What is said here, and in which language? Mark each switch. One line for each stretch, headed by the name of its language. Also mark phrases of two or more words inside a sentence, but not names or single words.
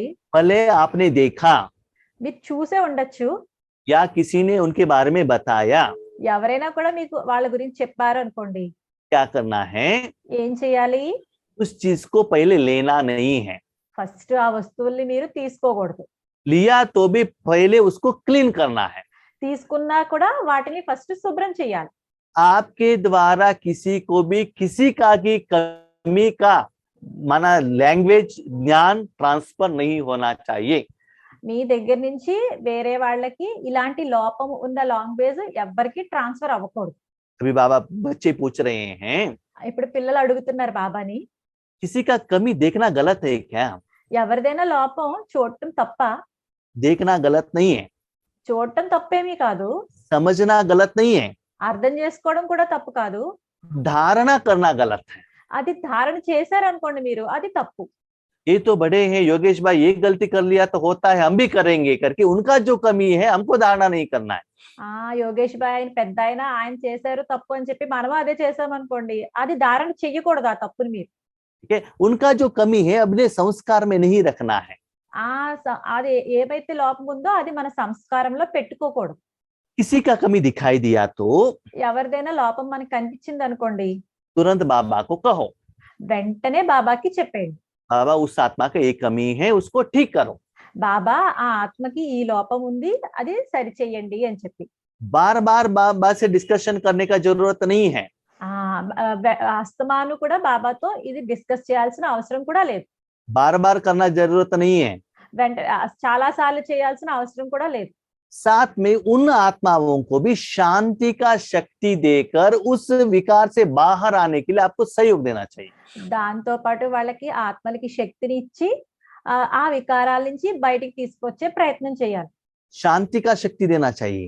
Hindi: भले आपने देखा
Telugu: మీరు చూసే ఉండొచ్చు,
Hindi: या किसी ने उनके बारे में बताया,
Telugu: ఎవరైనా కూడా మీకు వాళ్ళ గురించి చెప్పారు అనుకోండి,
Hindi: क्या करना है?
Telugu: ఏం చేయాలి?
Hindi: उस चीज को पहले लेना नहीं है।
Telugu: ఫస్ట్ ఆ వస్తువుల్ని మీరు తీసుకోకూడదు.
Hindi: लिया तो भी पहले उसको क्लीन करना है।
Telugu: తీసుకున్నా కూడా వాటిని ఫస్ట్ శుభ్రం చేయాలి.
Hindi: आपके द्वारा किसी को भी किसी का की कमी का माना लैंग्वेज ज्ञान ट्रांसफर नहीं होना चाहिए।
Telugu: మీ దగ్గర నుంచి వేరే వాళ్ళకి ఇలాంటి లోపం ఉన్న లాంగ్వేజ్ ఎవ్వరికి ట్రాన్స్ఫర్ అవ్వకూడదు.
Hindi: अभी बाबा बच्चे पूछ रहे हैं,
Telugu: ఇప్పుడు పిల్లలు అడుగుతున్నారు బాబాని,
Hindi: किसी का कमी देखना गलत है क्या?
Telugu: ఎవరిదైనా లోపం చూడటం తప్ప?
Hindi: देखना गलत नहीं है,
Telugu: చూడటం తప్పేమీ కాదు,
Hindi: समझना गलत नहीं है,
Telugu: అర్థం చేసుకోవడం కూడా తప్పు కాదు.
Hindi: धारणा करना गलत है।
Telugu: అది ధారణ చేశారనుకోండి మీరు, అది తప్పు.
Hindi: ये तो बड़े हैं योगेश भाई, ये गलती कर लिया तो होता है, हम भी करेंगे करके उनका जो कमी है हमको धारणा नहीं करना है।
Telugu: ఆ యోగేష్ బాయ్ ఆయన పెద్ద ఆయన చేశారు తప్పు అని చెప్పి మనం అదే చేసాం అనుకోండి, అది ధారణ చెయ్యకూడదు ఆ తప్పుని మీరు.
Hindi: ठीक है, उनका जो कमी है अपने संस्कार में नहीं रखना है।
Telugu: అది ఏమైతే లోపం ఉందో అది మన సంస్కారంలో పెట్టుకోకూడదు.
Hindi: किसी का कमी दिखाई दिया तो
Telugu: ఎవరిదైనా లోపం మనకి కనిపించింది అనుకోండి,
Hindi: तुरंत बाबा को कहो,
Telugu: వెంటనే బాబాకి చెప్పేయండి,
Hindi: बाबा उस आत्मा का एक कमी है उसको ठीक करो।
Telugu: బాబా ఆ ఆత్మకి ఈ లోపం ఉంది, అది సరి చెయ్యండి అని చెప్పి.
Hindi: बार बार बाबा से डिस्कशन करने का जरूरत नहीं है।
Telugu: అస్తమాను కూడా బాబాతో ఇది డిస్కస్ చేయాల్సిన అవసరం కూడా లేదు.
Hindi: बार बार करना जरूरत नहीं है।
Telugu: చాలా సార్లు చేయాల్సిన అవసరం కూడా లేదు.
Hindi: साथ में उन आत्माओं को भी शांति का शक्ति देकर उस विकार से बाहर आने के लिए आपको सहयोग देना चाहिए।
Telugu: దాంతో పాటు వాళ్ళకి ఆత్మలకి శక్తిని ఇచ్చి ఆ వికారాల నుంచి బయటికి తీసుకొచ్చే ప్రయత్నం చేయాలి.
Hindi: शांति का शक्ति देना चाहिए।